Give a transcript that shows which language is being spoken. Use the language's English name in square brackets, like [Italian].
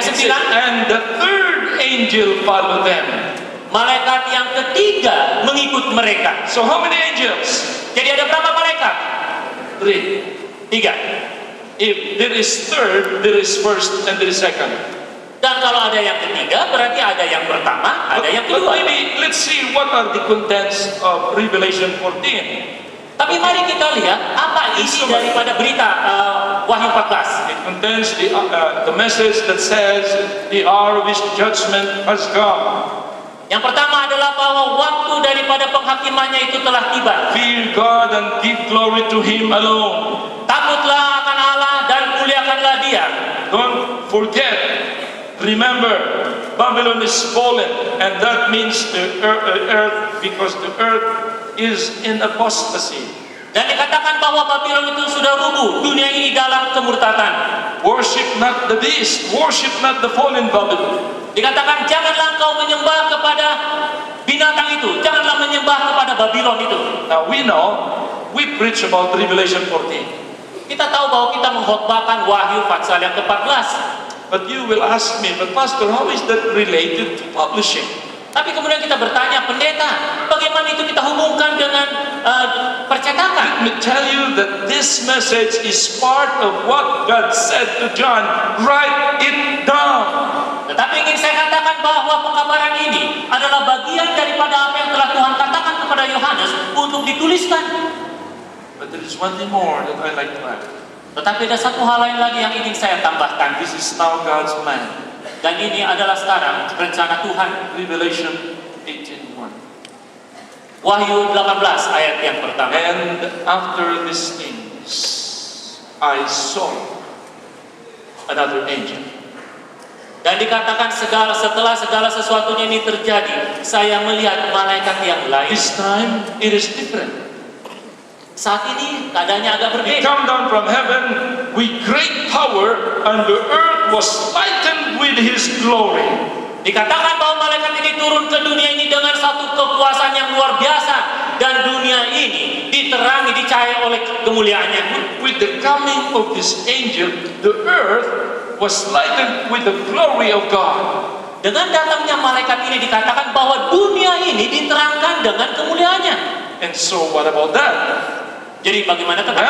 [English] it [Indonesian] ke-9, [English] says, and the third angel followed them. [Indonesian] malaikat yang ketiga mengikut mereka. [English] So how many angels? [Indonesian] Jadi ada berapa malaikat? [English] 3. [Indonesian] 3. [English] If there is third, there is first, and there is second. [Indonesian] Dan kalau ada yang ketiga, berarti ada yang pertama, ada yang [English] But [Indonesian] kedua. [English] maybe let's see what are the contents of Revelation 14. [Indonesian] Tapi mari kita lihat apa isi daripada berita Wahyu 14. [English] It contains the message that says the hour of his judgment has come. [Indonesian] Yang pertama adalah bahwa waktu daripada penghakimannya itu telah tiba. [English] Fear God and give glory to him alone. [Indonesian] Takutlah akan Allah dan muliakanlah Dia. [English] Don't forget, remember, Babylon is fallen, and that means the earth, because the earth is in apostasy. [Indonesian] Dan dikatakan bahwa Babylon itu sudah rubuh, dunia ini dalam kemurtatan. [English] Worship not the beast, worship not the fallen Babylon. [Indonesian] Dikatakan janganlah engkau menyembah kepada binatang itu, janganlah menyembah kepada Babylon itu. [English] Now we know, we preach about Revelation 14. [Indonesian] Kita tahu bahwa kita mengkhotbahkan Wahyu pasal yang ke-14. [English] But you will ask me, but Pastor, how is that related to publishing? [Indonesian] Tapi kemudian kita bertanya, pendeta, bagaimana itu kita hubungkan dengan percetakan? [English] Let me tell you that this message is part of what God said to John. Write it down. [Indonesian] Tetapi ingin saya katakan bahwa pengkabaran ini adalah bagian daripada apa yang telah Tuhan katakan kepada Yohanes untuk dituliskan. [English] But there is one thing more that I like to add. [Indonesian] Tetapi ada satu hal lain lagi yang ingin saya tambahkan. [English] This is now God's plan. [Indonesian] Dan ini adalah sekarang rencana Tuhan. [English] Revelation 18:1. [Indonesian] Wahyu 18 ayat yang pertama. [English] And after these things, I saw another angel. [Indonesian] Dan dikatakan setelah segala sesuatunya ini terjadi, saya melihat malaikat yang lain. [English] This time it is different. [Indonesian] Saat ini keadaannya agak [English] He [Indonesian] berbeda. [English] came down from heaven with great power, and the earth was lightened with his glory. [Indonesian] Dikatakan bahwa malaikat ini turun ke dunia ini dengan satu kekuasaan yang luar biasa, dan dunia ini diterangi, dicahayai oleh kemuliaannya. [English] With the coming of this angel, the earth was lightened with the glory of God. [Indonesian] Dengan datangnya malaikat ini dikatakan bahwa dunia ini diterangkan dengan kemuliaannya. [English] And so what about that? [Indonesian] Jadi bagaimana tentang